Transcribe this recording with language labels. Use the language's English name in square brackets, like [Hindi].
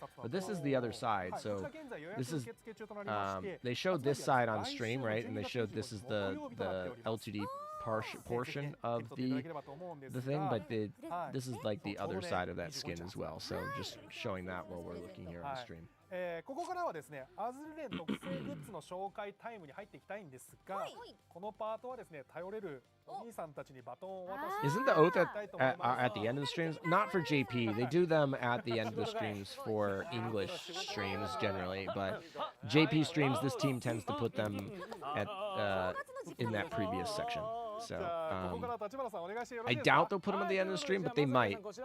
[English] But this is the other side. So this is, they showed this side on stream, right? And they showed this is the L2D portion of the thing, but this is like the other side of that skin as well. So just showing that while we're looking here on the stream. [Japanese] ここからはですね、アズルレン特製グッズの紹介タイムに入っていきたいんですが、このパートはですね、頼れるお兄さんたちにバトンを渡して [English] Isn't the oath at the end of the streams? Not for JP. They do them at the end of the streams for English streams generally, but JP streams, this team tends to put them at in that previous section. So I doubt they'll put them at the end of the stream, but they might.